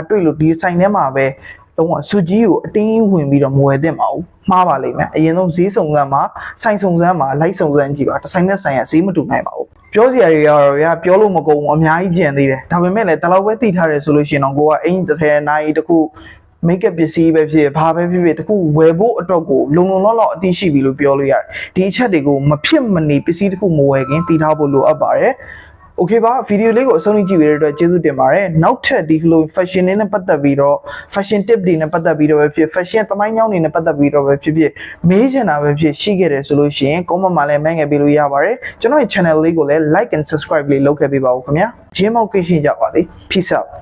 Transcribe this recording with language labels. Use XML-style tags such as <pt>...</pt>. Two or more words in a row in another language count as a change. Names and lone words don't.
<my>တွေ့လို့ဒီဆိုင်ထဲမှာပဲတော့စုကြီးကိုအတင်းဝင်ပြီးတော့မဝယ်သင့်ပါဘူးမှားပါလိမ့်မယ်အရင်ဆုံးဈေးစုံစမ်းမှာဆိုင်စုံစမ်းမှာလိုက်စုံစမ်းကြည့်ပါတစ်ဆိုင်နဲ့ဆိုင်ကဈေးမတူနိုင်ပါဘူးပြောစ ရာတွေကတော့ပြောလို့မကုန်ဘူးအများကြီးကျန်သေးတယ်ဒါပေမဲ့လည်းတလောက်ပဲသိထားတယ်ဆိုလို့ရှိရင်တော့ကိုကအင်တစ်ထည်နိုင်တစ်ခု</my> <en>make up</en> <my>ပစ္စည်းပဲဖြစ် ဘာပဲဖြစ်ဖြစ်တခုဝယ်ဖို့အတွက်ကိုလုံလုံလောက်လောက်အသိရှိပြီလို့ပြောလို့ရတယ်ဒီအချက်တွေကိုမဖြစ်မနေပစ္စည်းတစ်ခုမဝယ်ခင်သိထားဖို့လိုအပ်ပါတယ်โอเคပါဗီဒီယိုလေးကိုအဆုံးထိကြည့်ပေးတဲ့အတွက်ကျေးဇူးတင်ပါတယ်နောက်ထပ်ဒီလို fashion တွေနဲ့ပတ်သက်ပြီးတော့</my> <en>fashion tip</en> <my>တွေနဲ့ပတ်သက်ပြီးတော့ပဲဖြစ် fashion သမိုင်းကြောင်းတွေနဲ့ပတ်သက်ပြီးတော့ပဲဖြစ်မေးချင်တာပဲဖြစ်ရှိခဲ့တယ်ဆိုလို့ရှိရင် comment မှာလည်းမှတ်ငယ်ပေးလို့ရပါတယ်ကျွန်တော်ရဲ့ channel လေးကိုလည်း</my> <en>like and subscribe</en> <my>လေးလုပ်ခဲ့ပေးပါဦးခင်ဗျာဂျင်းမောက်ကိရှင်ကြပါသည်</my> <en>peace out</en>